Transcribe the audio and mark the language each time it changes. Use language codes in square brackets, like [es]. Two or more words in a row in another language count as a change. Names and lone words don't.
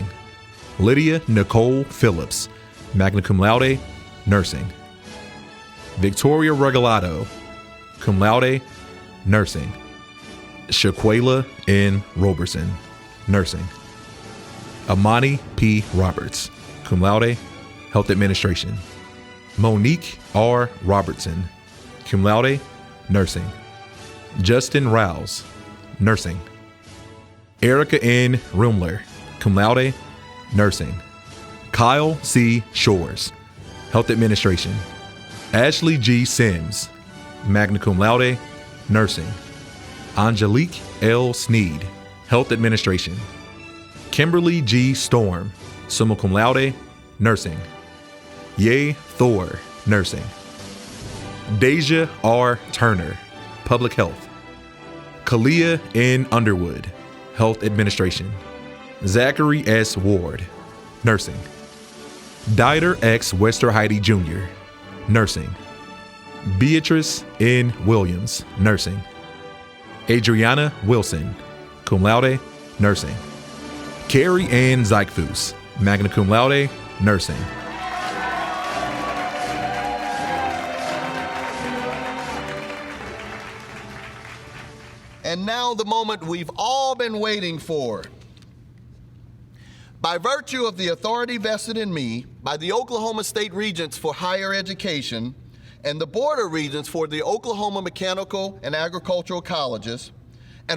[la] Lydia Nicole Phillips, magna cum laude, nursing. Victoria Regalado, cum laude, nursing. [en] Shaquela N. Roberson, nursing. [la] Amani P. Roberts, cum laude, [en] health administration. Monique R. Robertson, [la] cum laude, [en] nursing. Justin Rouse, nursing. Erica N. Rumler, cum laude, nursing. Kyle C. Shores, health administration. Ashley G. Sims, [la] magna cum laude, nursing. [en] Angelique L. Sneed, health administration. Kimberly G. Storm, [la] summa cum laude, [en] nursing. Ye Thor, nursing. Deja R. Turner, public health. Kalia N. Underwood, health administration. Zachary S. Ward, nursing. Dieter X. Westerheide Jr., nursing. Beatrice N. Williams, nursing. Adriana Wilson, [la] cum laude, nursing. Carrie Ann Zykfus, magna cum laude, [en] nursing. And now the moment we've all been waiting for. By virtue of the authority vested in me by the Oklahoma State Regents for Higher Education and the Board of Regents for the Oklahoma Mechanical and Agricultural Colleges, and